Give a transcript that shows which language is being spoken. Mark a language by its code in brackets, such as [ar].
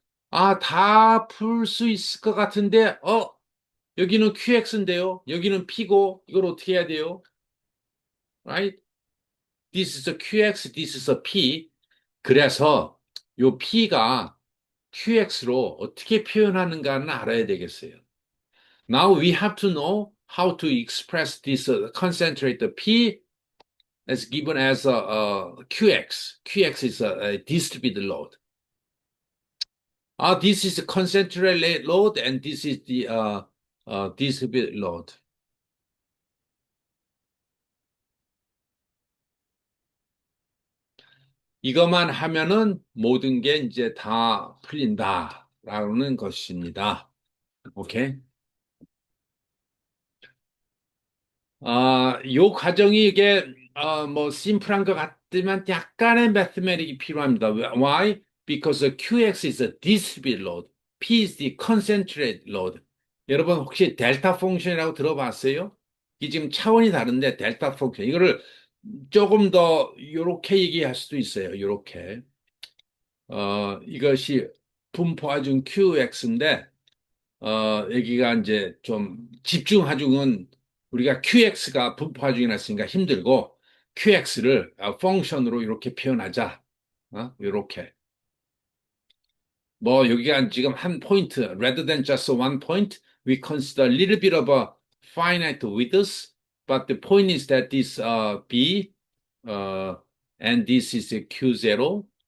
[ko] 다 풀 수 있을 것 같은데, 여기는 QX인데요. 여기는 P고, 이걸 어떻게 해야 돼요? [en] Right? This is a QX, this is a P. [ko] 그래서 요 P가 QX로 어떻게 표현하는가는 알아야 되겠어요. [en] Now we have to know how to express this concentrate P is given as a QX. QX is a distributed load. This is a concentrated load, and this is the distributed load. [ko] 이것만 하면은 모든 게 이제 다 풀린다라는 것입니다. 오케이. 요 과정이 이게, 뭐, 심플한 것 같지만 약간의 매스매틱이 필요합니다. [en] Why? Because the QX is a distributed load. P is the concentrated load. [ko] 여러분 혹시 델타 펑션이라고 들어봤어요? 이게 지금 차원이 다른데 델타 펑션. 이거를 조금 더 요렇게 얘기할 수도 있어요. 요렇게. 이것이 분포하중 QX인데, 여기가 이제 좀 집중하중은 우리가 QX가 분포하중이 났으니까 힘들고 QX를 펑션으로 이렇게 표현하자. 이렇게. 뭐 여기가 지금 한 포인트, [en] rather than just one point, we consider a little bit of a finite width, but the point is that this B and this is Q0.